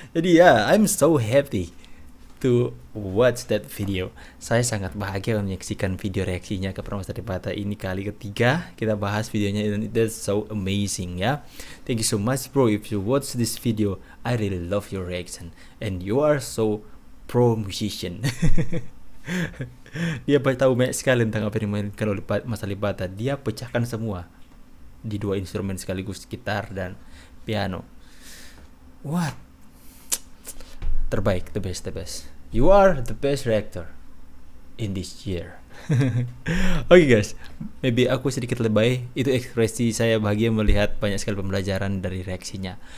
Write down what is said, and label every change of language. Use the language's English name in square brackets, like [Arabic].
[Indonesian] Jadi ya, [English] I'm so happy to watch that video. [Indonesian] Saya sangat bahagia menyaksikan video reaksinya ke Mas AlipBaTa ini kali ketiga. Kita bahas videonya dan [English] that's so amazing [Indonesian] ya. [English] Thank you so much bro if you watch this video. I really love your reaction and you are so pro musician. [Indonesian] Dia tahu banyak sekali tentang apa yang dimainkan oleh Mas AlipBaTa. Dia pecahkan semua di dua instrumen sekaligus, gitar dan piano. [English] What? [Indonesian] Terbaik, [English] the best. You are the best reactor in this year. [Indonesian] Oke guys, [English] maybe [Indonesian] aku sedikit lebay. Itu ekspresi saya bahagia melihat banyak sekali pembelajaran dari reaksinya.